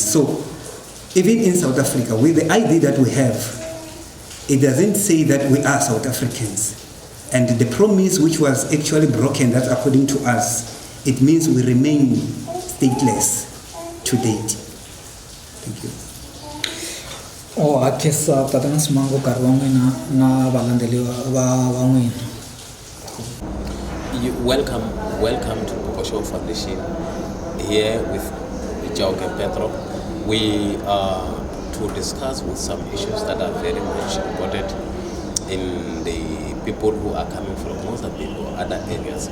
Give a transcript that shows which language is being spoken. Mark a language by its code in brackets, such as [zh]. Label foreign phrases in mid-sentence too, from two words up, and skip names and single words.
[en] So even in South Africa, with the ID that we have, it doesn't say that we are South Africans. And the promise which was actually broken, that according to us, it means we remain stateless to date. Thank you. [ts] Akesa tatana simango karwangwena na balandeli wa [en] Welcome to Limpopo Show Foundation. Here with Jauke Pedro, we are to discuss with some issues that are very much important in the people who are coming from Mozambique or other areas.